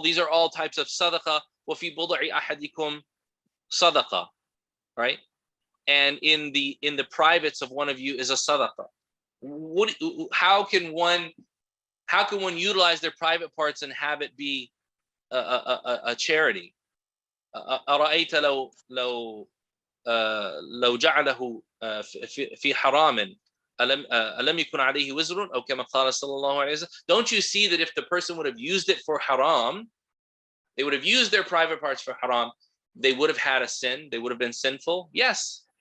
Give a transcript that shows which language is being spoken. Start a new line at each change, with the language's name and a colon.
English: These are all types of sadaqah.
Arabic: Wa fi bud'i ahadikum sadaqah,
English: right? And in the privates of one of you is a sadaqah. How can one utilize their private parts and have it be a charity?
Arabic: أرأيت لو جعله في حرام ألم يكن عليه وزر أو كما قال صلى الله عليه وسلم.
English: Don't you see that if the person would have used it for haram, they would have used their private parts for haram, they would have had a sin, they would have been sinful? Yes.